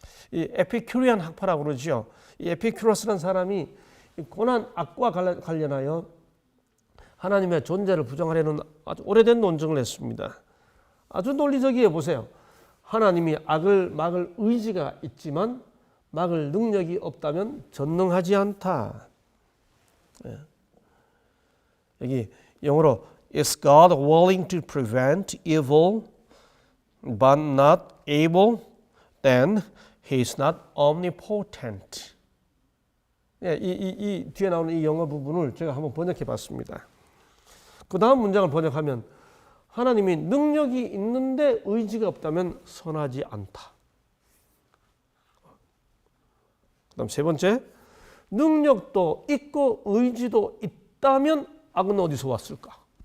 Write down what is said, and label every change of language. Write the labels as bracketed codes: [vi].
[ko] 이 에피큐리안 학파라고 그러죠. 이 에피큐러스라는 사람이 고난 악과 관련하여 하나님의 존재를 부정하려는 아주 오래된 논증을 했습니다. 아주 논리적이에요. 보세요. 하나님이 악을 막을 의지가 있지만 막을 능력이 없다면 전능하지 않다. 여기 영어로 [en] Is God willing to prevent evil but not able? Then He is not omnipotent. [ko] 이 뒤에 나오는 이 영어 부분을 제가 한번 번역해 봤습니다. 그 다음 문장을 번역하면 하나님이 능력이 있는데 의지가 없다면 선하지 않다. 그 다음 세 번째, 능력도 있고 의지도 있다면 악은 어디서 왔을까?